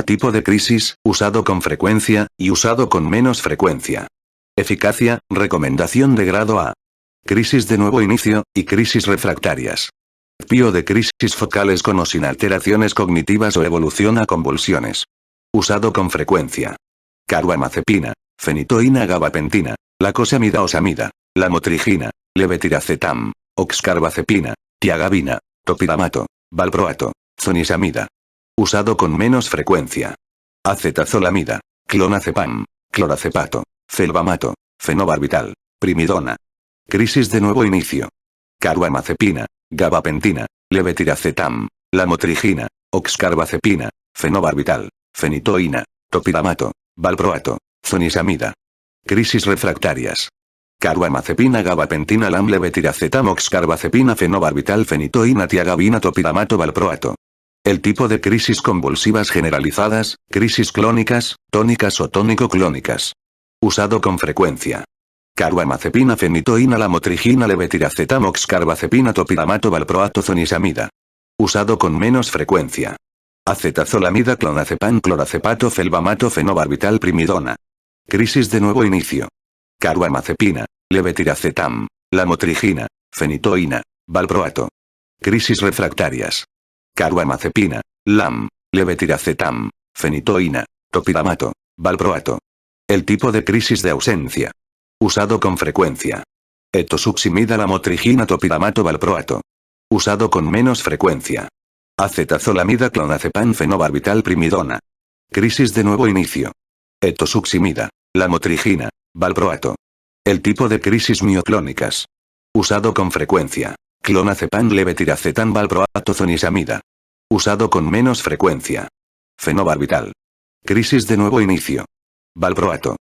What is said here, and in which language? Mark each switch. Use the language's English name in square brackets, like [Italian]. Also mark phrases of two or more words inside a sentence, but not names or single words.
[Spanish] Tipo de crisis, usado con frecuencia, y usado con menos frecuencia. Eficacia, recomendación de grado A. Crisis de nuevo inicio, y crisis refractarias. Pio de crisis focales con o sin alteraciones cognitivas o evolución a convulsiones. Usado con frecuencia. Carbamazepina, fenitoína gabapentina, lacosamida o samida, lamotrigina, levetiracetam, oxcarbazepina, tiagabina, topiramato, valproato, zonisamida. Usado con menos frecuencia. Acetazolamida, clonazepam, cloracepato, felbamato, fenobarbital, primidona. Crisis de nuevo inicio. Carbamazepina, gabapentina, levetiracetam, lamotrigina, oxcarbazepina, fenobarbital, fenitoína, topiramato, valproato, zonisamida. Crisis refractarias. Carbamazepina, gabapentina, levetiracetam, oxcarbazepina, fenobarbital, fenitoína, tiagabina, topiramato, valproato. El tipo de crisis convulsivas generalizadas, crisis clónicas, tónicas o tónico-clónicas. Usado con frecuencia. Carbamazepina, fenitoína, lamotrigina, levetiracetam, oxcarbazepina, topiramato, valproato, zonisamida. Usado con menos frecuencia. Acetazolamida, clonazepam, cloracepato, felbamato, fenobarbital, primidona. Crisis de nuevo inicio. Carbamazepina, levetiracetam, lamotrigina, fenitoína, valproato. Crisis refractarias. Carbamazepina, levetiracetam, fenitoína, topiramato, valproato. El tipo de crisis de ausencia. Usado con frecuencia. Etosuximida, lamotrigina, topiramato, valproato. Usado con menos frecuencia. Acetazolamida, clonazepam, fenobarbital, primidona. Crisis de nuevo inicio. Etosuximida, lamotrigina, valproato. El tipo de crisis mioclónicas. Usado con frecuencia. Clonazepam, levetiracetam, valproato, zonisamida. Usado con menos frecuencia. Fenobarbital. Crisis de nuevo inicio. Valproato.